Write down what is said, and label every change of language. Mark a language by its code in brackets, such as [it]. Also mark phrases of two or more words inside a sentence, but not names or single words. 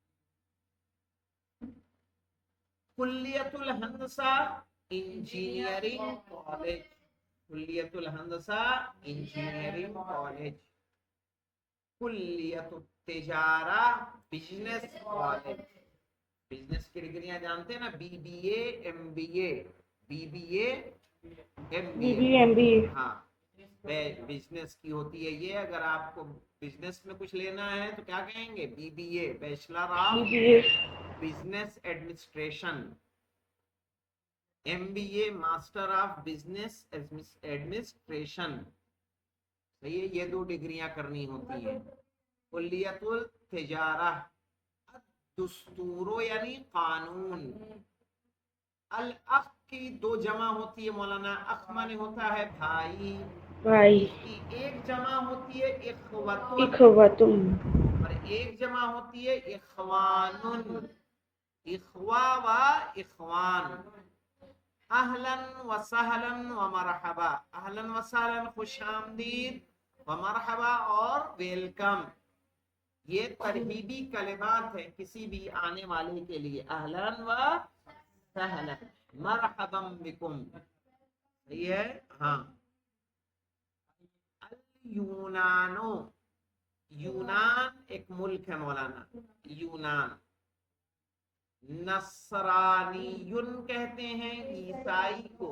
[ar] کلیت الہندسہ [en] engineering college. [ar] کلیت الہندسہ [en] engineering college. [ar] کلیت التجارہ [en] business college. [ur] بزنس کی ڈگریاں جانتے ہیں نا، بی بی اے ایم بی اے. بی بی اے ایم بی اے. ہاں بزنس کی ہوتی ہے یہ. اگر آپ کو بزنس میں کچھ لینا ہے تو کیا کہیں گے؟ [en] BBA, Bachelor of Business Administration. MBA Master of Business Administration. [ur] صحیح ہے. یہ دو ڈگریاں کرنی ہوتی ہیں. [ar] کلیت التجارہ. [ur] دستور یعنی قانون. الاخ کی دو جمع ہوتی ہے مولانا. اخ مانے ہوتا ہے بھائی، بھائی. اس کی ایک جمع ہوتی ہے اخوتن، اخوتن. اور ایک جمع ہوتی ہے اخوانن. [ar] اخوا و اخوان. اہلن و سہلن و مرحبا. اہلن و سہلن [ur] خوش آمدید، [ar] و مرحبا [ur] اور ویلکم. یہ ترہیبی کلمات ہیں کسی بھی آنے والے کے لیے. [ar] اہلن و سہلن، مرحبا بکم. [ur] صحیح ہے. ہاں. یونانو. یونان ایک ملک ہے مولانا، یونان. نصرانیون کہتے ہیں عیسائی کو.